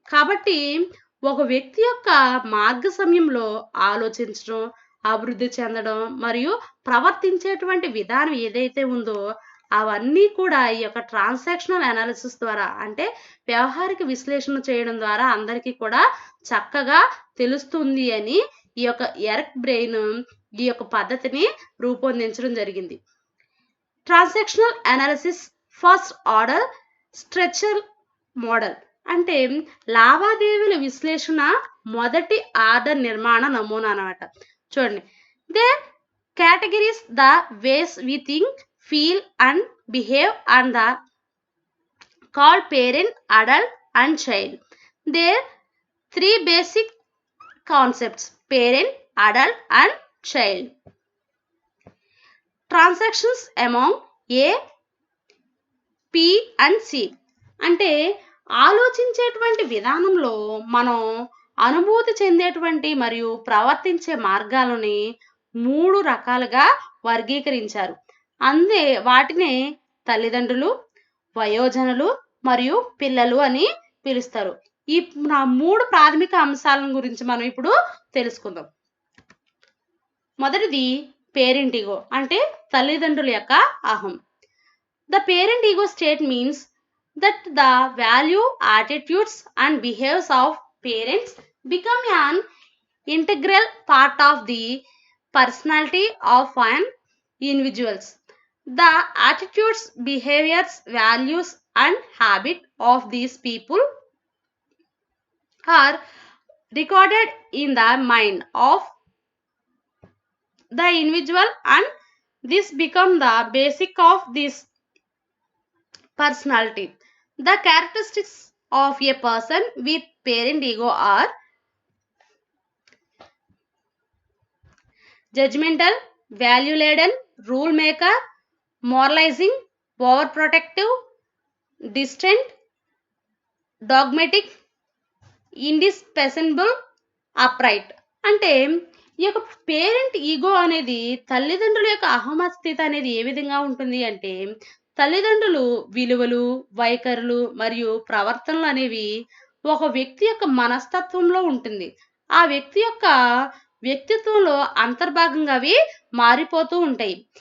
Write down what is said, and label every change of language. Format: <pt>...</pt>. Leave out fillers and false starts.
<te>కాబట్టి ఒక వ్యక్తి యొక్క మార్గ సమయంలో ఆలోచించడం, అభివృద్ధి చెందడం మరియు ప్రవర్తించేటువంటి విధానం ఏదైతే ఉందో అవన్నీ కూడా ఈ యొక్క ట్రాన్సాక్షనల్ అనాలిసిస్ ద్వారా అంటే వ్యవహారిక విశ్లేషణ చేయడం ద్వారా అందరికీ కూడా చక్కగా తెలుస్తుంది అని ఈ యొక్క ఎర్క్ బ్రెయిన్ ఈ యొక్క పద్ధతిని రూపొందించడం జరిగింది.</te> <en>transactional analysis first order structure model</en> <te>అంటే లావాదేవీల విశ్లేషణ మొదటి ఆర్డర్ నిర్మాణ నమూనా అన్నమాట. చూడండి,</te> <en>They categories the ways we think, feel and behave and the called parent, adult and child. There three basic concepts: parent, adult and child. Transactions among A, P and C</en> <te>అంటే ఆలోచించేటువంటి విధానంలో మనం అనుభూతి చెందేటువంటి మరియు ప్రవర్తించే మార్గాలని 3 రకాలుగా వర్గీకరించారు. వాటినే తల్లిదండ్రులు, వయోజనులు మరియు పిల్లలు అని పిలుస్తారు. ఈ 3 ప్రాథమిక అంశాల గురించి మనం ఇప్పుడు తెలుసుకుందాం. మొదటిది పేరెంట్ ఈగో అంటే తల్లిదండ్రుల యొక్క అహం.</te> <en>The parent ego state means that the value, attitudes and behaviors of parents become an integral part of the personality of an individual. The attitudes, behaviors, values and habit of these people are recorded in the mind of the individual and this become the basic of this personality. The characteristics of a person with parent ego are judgmental, value-laden, rule-maker, moralizing, overprotective, distant, dogmatic, indispensable, upright.</en> <te>అంటే ఈ యొక్క parent ego అనేది తల్లిదండ్రుల యొక్క అహమస్థితి అనేది ఏ విధంగా ఉంటుంది అంటే తల్లిదండ్రులు విలువలు, వైఖరులు మరియు ప్రవర్తనలు అనేవి ఒక వ్యక్తి యొక్క మనస్తత్వంలో ఉంటుంది. ఆ వ్యక్తి యొక్క వ్యక్తిత్వంలో అంతర్భాగంగా అవి మారిపోతూ ఉంటాయి.</te>